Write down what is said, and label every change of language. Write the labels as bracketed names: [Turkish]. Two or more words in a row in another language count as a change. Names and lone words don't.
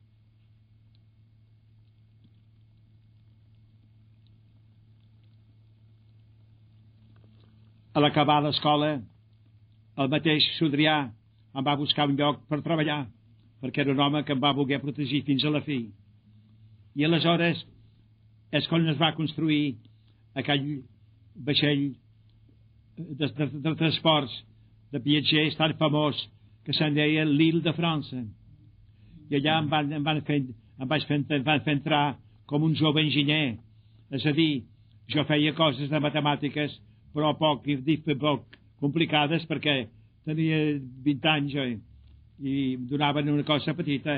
[Catalan] A l'acabar l'escola, el mateix Cidrià em va buscar un lloc per treballar, perquè era un home que em va voler protegir fins a la fi. I aleshores és quan es va construir aquell vaixell de transports de viatgers tan famós que se'n deia l'Île de France. I allà em van fer entrar com un jove enginyer. És a dir, jo feia coses de matemàtiques, però poc complicades, perquè tenia 20 anys i em donaven una cosa petita.